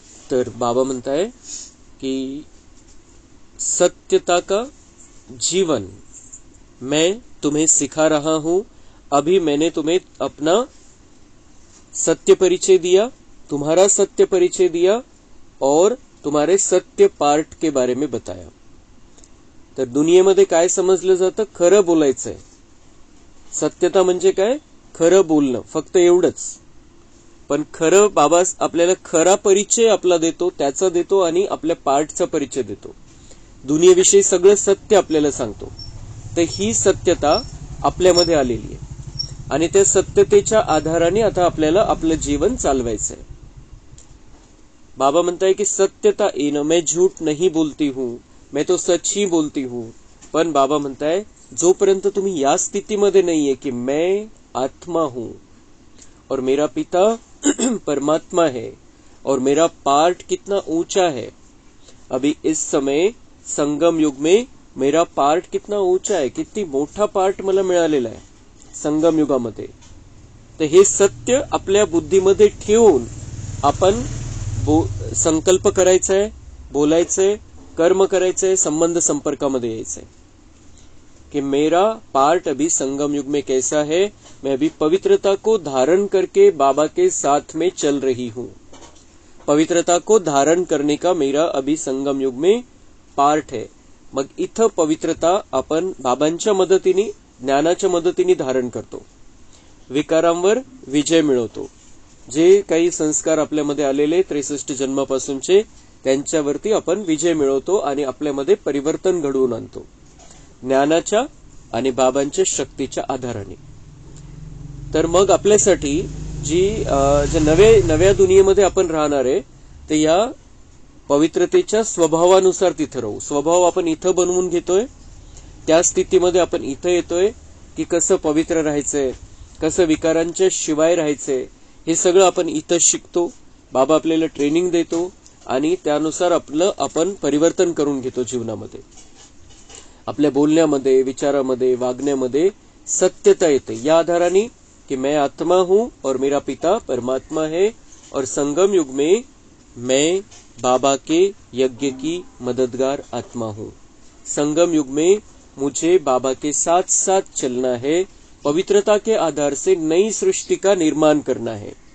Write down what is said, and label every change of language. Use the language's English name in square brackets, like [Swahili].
[Marathi] तर बाबा म्हणताय की [Hindi] सत्यता का जीवन मैं तुम्हें सिखा रहा हूं। अभी मैंने तुम्हें अपना सत्य परिचय दिया, तुम्हारा सत्य परिचय दिया और तुम्हारे सत्य पार्ट के बारे में बताया। [Marathi] तर दुनियेमध्ये काय समजलं जातं? खरं बोलायचंय। सत्यता म्हणजे काय? खरं बोलणं, फक्त एवढंच। पण खरं बाबा आपल्याला खरा परिचय आपला देतो, त्याचा देतो आणि आपल्या पार्टचा परिचय देतो। दुनियेविषयी सगळं सत्य आपल्याला सांगतो। तर ही सत्यता आपल्यामध्ये आलेली आहे आणि त्या सत्यतेच्या आधाराने आता आपल्याला आपलं जीवन चालवायचंय। बाबा म्हणताय की सत्यता येणं, [Hindi] मैं झूठ नहीं बोलती हूं, मैं तो सच ही बोलती हूं। [Marathi] पण बाबा म्हणताय जोपर्यंत तुम्ही या स्थितीमध्ये नाहीये की [Hindi] मैं आत्मा हूं और मेरा पिता परमात्मा है और मेरा पार्ट कितना ऊंचा है। अभी इस समय संगम युग में मेरा पार्ट कितना ऊंचा है, [Marathi] किती मोठा पार्ट मला मिळालेला आहे संगम युगामध्ये। [Hindi] तर हे सत्य आपल्या बुद्धीमध्ये ठेवून आपण संकल्प करायचाय, बोलायचंय, कर्म करायचंय, संबंध संपर्कामध्ये यायचंय कि मेरा पार्ट अभी संगम युग में कैसा है। मैं अभी पवित्रता को धारण करके बाबा के साथ में चल रही हूं। पवित्रता को धारण करने का मेरा अभी संगम युग में पार्ट है। [Marathi] मग इथं पवित्रता आपण बाबांच्या मदतीने, ज्ञानाच्या मदतीने धारण करतो, विकारांवर विजय मिळवतो। जे काही संस्कार आपल्यामध्ये आलेले 63 जन्मापासूनचे, त्यांच्यावरती आपण विजय मिळवतो आणि आपल्यामध्ये परिवर्तन घडवून आणतो ज्ञानाच्या आणि बाबांच्या शक्तीच्या आधाराने। तर मग आपल्यासाठी जी नव्या दुनियेमध्ये आपण राहणार आहे ते या पवित्रतेच्या स्वभावानुसार तिथे राहू। स्वभाव आपण इथं बनवून घेतोय, त्या स्थितीमध्ये आपण इथं येतोय की कसं पवित्र राहायचंय, कसं विकारांच्या शिवाय राहायचंय, हे सगळं आपण इथं शिकतो। बाबा आपल्याला ट्रेनिंग देतो आणि त्यानुसार आपण परिवर्तन करून घेतो जीवनामध्ये। आपल्या बोलण्यामध्ये, विचारामध्ये, वागण्यामध्ये सत्यता येते या आधाराने कि [Hindi] मैं आत्मा हूं और मेरा पिता परमात्मा है और संगम युग में मैं बाबा के यज्ञ की मददगार आत्मा हूं। संगम युग में मुझे बाबा के साथ साथ चलना है, पवित्रता के आधार से नई सृष्टि का निर्माण करना है।